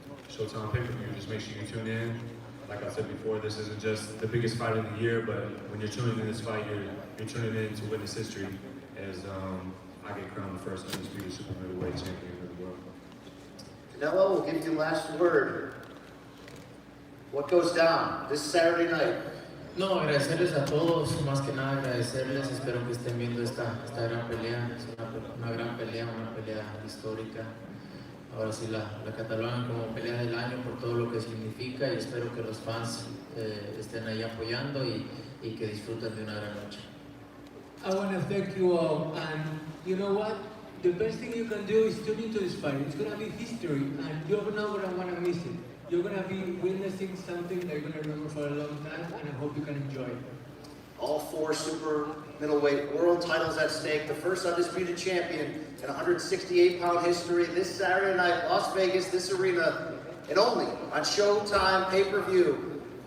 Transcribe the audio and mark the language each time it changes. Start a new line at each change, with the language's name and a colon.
English: Showtime pay-per-view, just make sure you tune in. Like I said before, this isn't just the biggest fight of the year, but when you're tuning in this fight, you're tuning in to witness history as I get crowned the first undisputed super middleweight champion of the world. Canelo, we'll give you the last word. What goes down this Saturday night?
Spanish: No, agradecerles a todos, más que nada agradecerles, espero que estén viendo esta gran pelea, es una gran pelea, una pelea histórica. Ahora sí la catalogan como pelea del año por todo lo que significa y espero que los fans estén ahí apoyando y que disfruten de una gran noche.
English: I want to thank you all, and you know what? The best thing you can do is tune into this fight. It's going to be history, and you're not going to want to miss it. You're going to be witnessing something that you're going to remember for a long time, and I hope you can enjoy it. All 4 super middleweight world titles at stake. The first undisputed champion in 168-pound history this Saturday night, Las Vegas, this arena, and only on Showtime pay-per-view.